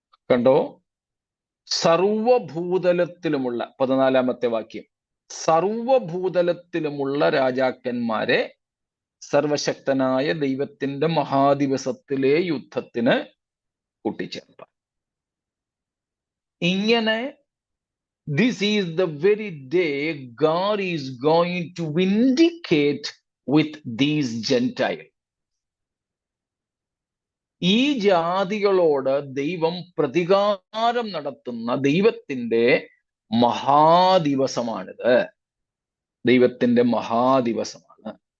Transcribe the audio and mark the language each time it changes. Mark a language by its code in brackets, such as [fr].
[ml] കണ്ടോ? സർവഭൂതലത്തിലുമുള്ള 14-ാമത്തെ വാക്യം, സർവഭൂതലത്തിലുമുള്ള രാജാക്കന്മാരെ സർവശക്തനായ ദൈവത്തിന്റെ മഹാദിവസത്തിലെ യുദ്ധത്തിന് കൂട്ടിച്ചേർപ്പാൻ. [en] ഇങ്ങനെ this is the very day God is going to vindicate with these Gentiles. [ml] ഈ ജാതികളോട് ദൈവം പ്രതികാരം നടത്തുന്ന ദൈവത്തിന്റെ മഹാദിവസമാണിത്. ദൈവത്തിന്റെ മഹാദിവസമാണ്.